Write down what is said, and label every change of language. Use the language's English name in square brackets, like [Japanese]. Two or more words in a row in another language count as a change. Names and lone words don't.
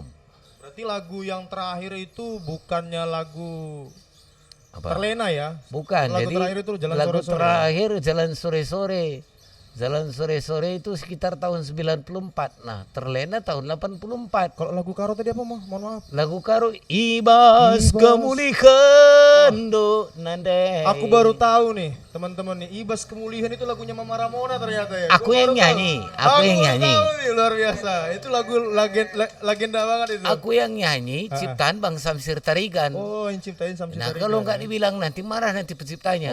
[Indonesian] Berarti lagu yang terakhir itu bukannya lagu Apa? Terlena ya? Bukan. Lagu Jadi terakhir itu Jalan lagu Sore-Sore. terakhir Jalan Sore-Sore. Jalan sore-sore itu sekitar tahun 94. Nah, terlena tahun 84. Kalau lagu Karo tadi apa, mohon maaf? Lagu Karo Ibas kemulihan do nande. Aku baru tahu nih, teman-teman nih, Ibas Kemulihan itu lagunya Mama Ramona ternyata ya. Aku Gua yang baru nyanyi, tahu. aku yang baru nyanyi. tahu nih, luar biasa. Itu lagu legenda banget itu. Aku yang nyanyi ciptaan Bang Samsir Tarigan. Oh, yang ciptain Samsir Nah, Tarigan. kalau nggak dibilang nanti marah nanti penciptanya.